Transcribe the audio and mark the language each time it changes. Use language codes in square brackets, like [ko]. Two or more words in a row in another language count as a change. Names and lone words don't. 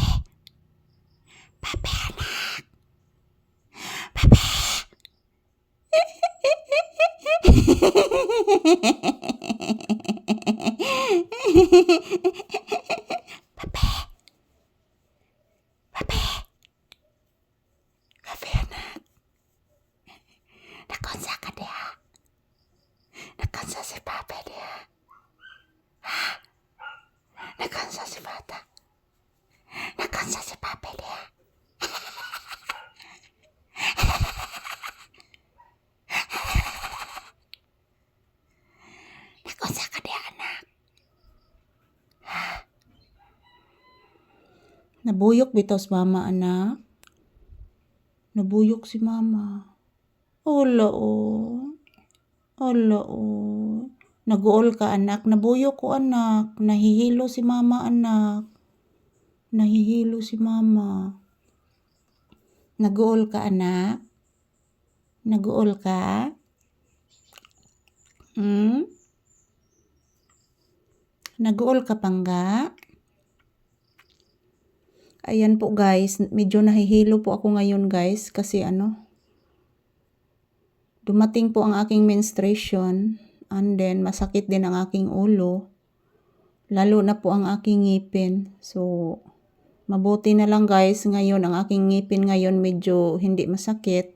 [hil] Pape anak. Pape. Pape. Pape. Pape anak. Nakonsa ka dia. Nakonsa si Pape dia. Ha? Nakonsa si bata. Nakonsa si Pape dia. Nakonsa ka dia anak. Ha? Nabuyok bitaw si mama anak. Nabuyok si mama. Ola o. Ola o. Naguol ka anak. Nabuyok ko anak. Nahihilo si mama anak. Nahihilo si mama. Naguol ka anak. Naguol ka. Naguol ka pangga. [tl] Ayan po guys, medyo nahihilo po ako ngayon guys kasi dumating po ang aking menstruation [en] and then [tl] masakit din ang aking ulo. Lalo na po ang aking ngipin. So, mabuti na lang guys, ngayon ang aking ngipin ngayon medyo hindi masakit.